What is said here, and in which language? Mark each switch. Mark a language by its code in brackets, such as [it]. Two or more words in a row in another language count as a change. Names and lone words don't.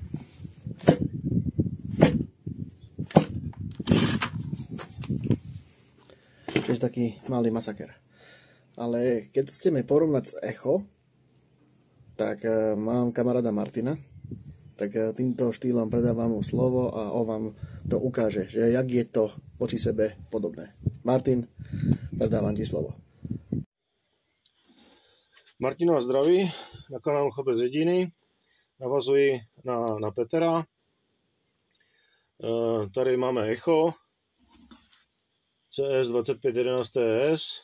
[sk] Čiže taký malý masaker. Ale keď chceme porovnať s Echo, tak mám kamaráda Martina, tak týmto štýlom predávam mu slovo a on vám to ukáže, že jak je to voči sebe podobné. Martin, predávam ti slovo. [cs] Martina zdraví, na kanálu Chobec jediný, navazuji na Petra. Tady máme Echo CS 2511 TS.